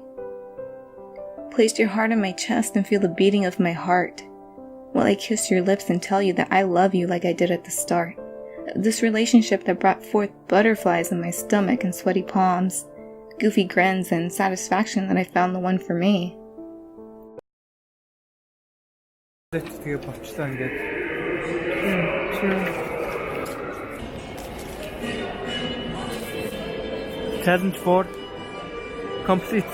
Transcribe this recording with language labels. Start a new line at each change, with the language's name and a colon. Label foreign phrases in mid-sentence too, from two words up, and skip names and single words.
English: Place your heart on my chest and feel the beating of my heart, while I kiss your lips and tell you that I love you like I did at the start. This relationship that brought forth butterflies in my stomach and sweaty palms, goofy grins, and satisfaction that I found the one for me.
Mongolian: Тэгээ болчлаа ингээд.
English: Challenge 4 complete.